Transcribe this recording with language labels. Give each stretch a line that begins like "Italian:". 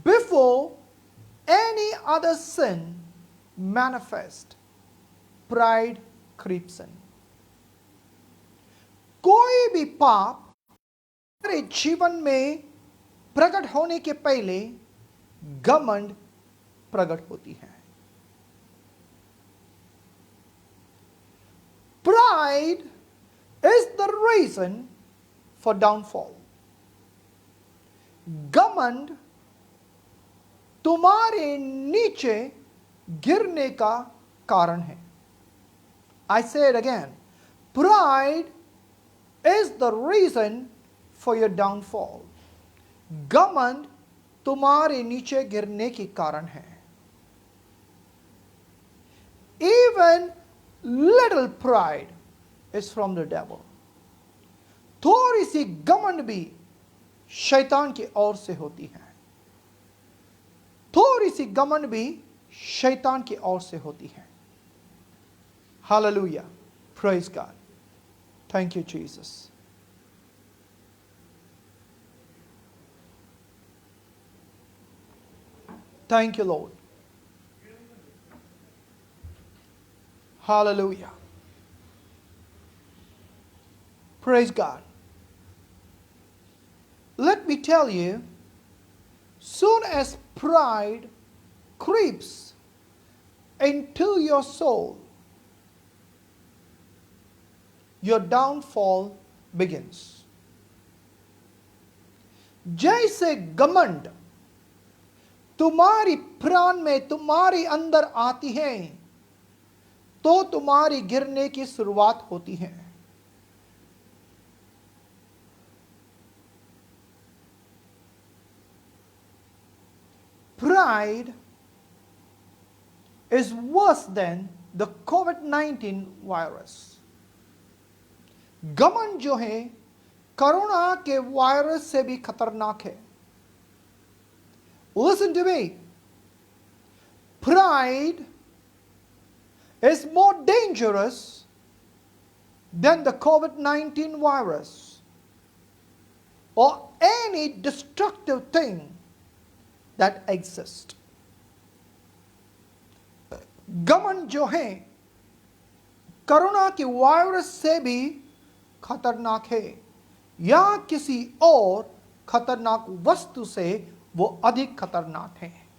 English: before any other sin manifest, pride creeps in.
Hindi: कोई भी पाप हमारे जीवन में प्रकट होने के पहले घमंड प्रकट होती है.
English: Pride is the reason for downfall.
Hindi: घमंड तुम्हारे नीचे गिरने का कारण है.
English: I say it again. Pride is the reason for your downfall.
Hindi: घमंड तुम्हारे नीचे गिरने के कारण है.
English: Even little pride is from the devil.
Hindi: थोड़ी सी घमंड भी शैतान की ओर से होती है. थोड़ी सी घमंड भी शैतान की ओर से होती है.
English: Hallelujah. Praise God. Thank you, Jesus. Thank you, Lord. Hallelujah. Praise God. Let me tell you, soon as pride creeps into your soul, your downfall begins.
Hindi: जैसे घमंड तुम्हारी प्राण में तुम्हारी अंदर आती है तो तुम्हारी गिरने की शुरुआत होती है.
English: Pride is worse than the COVID-19 virus.
Hindi: घमंड जो है कोरोना के वायरस से भी खतरनाक है.
English: Listen to me. Pride is more dangerous than the COVID-19 virus or any destructive thing that exists.
Hindi: घमंड जो है कोरोना के वायरस से भी खतरनाक है या किसी और खतरनाक वस्तु से वो अधिक खतरनाक है.